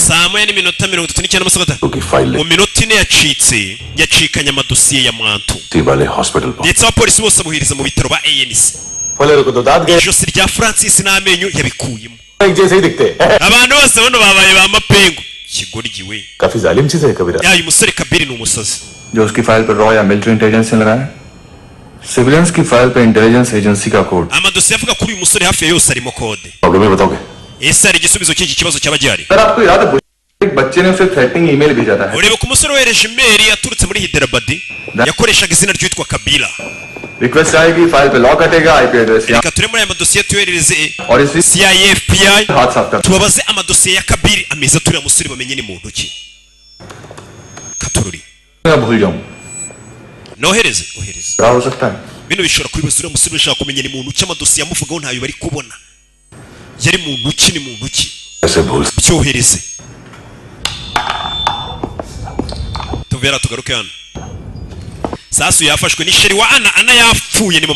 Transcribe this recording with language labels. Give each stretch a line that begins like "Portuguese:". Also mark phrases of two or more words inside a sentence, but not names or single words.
Kinyarwanda: saa 1:39 mu minota ine yacikanye amadosiye ya mwantu ndetse abapolisi bose amuhiriza mu bitaro ba ANC ijosi rya Francis n'amenyo yabikuyemo abantu bose bano babaye ba mapengu kigoryiwe yayo umusore Kabiri ni umusazi
Hindi: जो उसकी फाइल पर रॉ या
English: military intelligence
Hindi: ने लगाया सिविलियंस की फाइल पर
English: intelligence agency
Hindi: का कोड
Kinyarwanda: amadosiye avuga kuri uyu musore hafi yose arimo kode ese ari igisubizo cy'iki kibazo cy'abajyari
Hindi: आपको याद है एक बच्चे ने उसे
English: threatening email
Hindi: भेजा था
Kinyarwanda: urebe ku musore wereje email yaturutse muri Hyderabad yakoreshaga izina ryitwa Kabila
Hindi: रिक्वेस्ट आएगी फाइल पे लॉक हटेगा
English: IP address
Kinyarwanda: reka turemo aya madosiye tuyoherereze CIA FBI tubabaze amadosiye ya Kabiri ameza turi musore bamenye ni muntu ki katururi
Hindi: भूल जाऊं
Kinyarwanda: nohereze
Hindi: क्या हो सकता है
Kinyarwanda: bino bishobora kwibasira musore ushaka kumenya ni muntu ki amadosiye amuvugaho ntayo bari kubona yari muntu ki ni muntu ki byohereze tuvera tugaruke hano Sasu yafashwe ni sheri wa Ana yapfuye ni mama